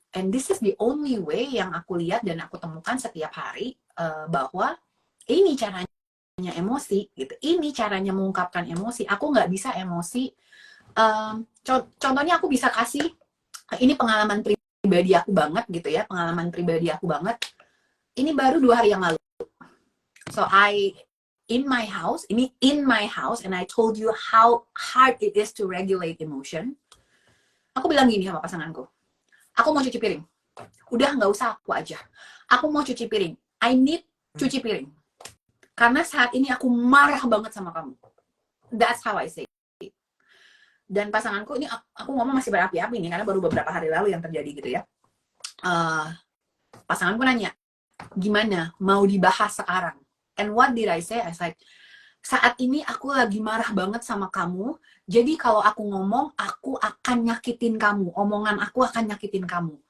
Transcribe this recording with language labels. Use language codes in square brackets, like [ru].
[en] And this is the only way [id] yang aku lihat dan aku temukan setiap hari, bahwa ini caranya emosi gitu. Ini caranya mengungkapkan emosi. Aku nggak bisa emosi. Contohnya aku bisa kasih, ini pengalaman pribadi aku banget gitu ya. Pengalaman pribadi aku banget. Ini baru 2 hari yang lalu. [en] So in my house, and I told you how hard it is to regulate emotion. [id] Aku bilang gini sama pasanganku. Aku mau cuci piring. Udah nggak usah, aku aja. Aku mau cuci piring. [en] I need [id] cuci piring. Karena saat ini aku marah banget sama kamu. [en] That's how I say it. [id] Dan pasanganku, ini aku ngomong masih berapi-api nih, karena baru beberapa hari lalu yang terjadi gitu ya. Pasanganku nanya, gimana? Mau dibahas sekarang? [en] And what did I say? I was like, [id] saat ini aku lagi marah banget sama kamu. Jadi kalau aku ngomong, aku akan nyakitin kamu. Omongan aku akan nyakitin kamu.